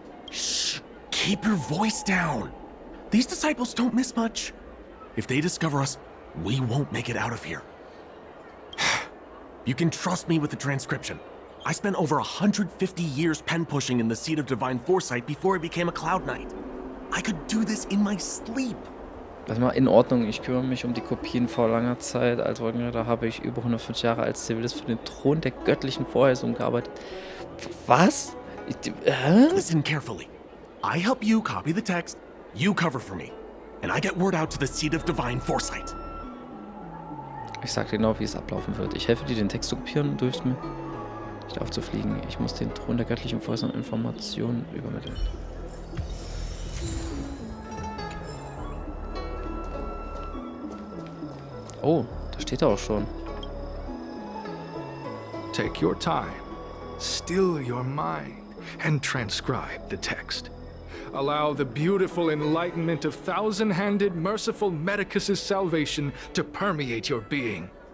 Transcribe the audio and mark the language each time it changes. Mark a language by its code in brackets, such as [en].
[en] Shh! Keep your voice down. These disciples don't miss much. If they discover us, we won't make it out of here. You can trust me with the transcription. I spent over 150 years pen pushing in the seat of divine foresight before I became a Cloud Knight. I could do this in my sleep. [de] Das war in Ordnung. Ich kümmere mich um die Kopien. Vor langer Zeit als Wolkenritter habe ich über 105 Jahre als Zivilist für den Thron der göttlichen Vorhersung gearbeitet. Was? [en] Listen carefully. I help you copy the text, you cover for me, and I get word out to the seat of divine foresight. [de] Ich sag dir genau, wie es ablaufen wird. Ich helfe dir, den Text zu kopieren und du hilfst mir, nicht aufzufliegen. Ich muss den Thron der göttlichen Vorhersung Informationen übermitteln. Oh, da steht er auch schon. [en] Take your time, still your mind, and transcribe the text. allow the beautiful enlightenment of thousand-handed, merciful Medicus' salvation to permeate your being.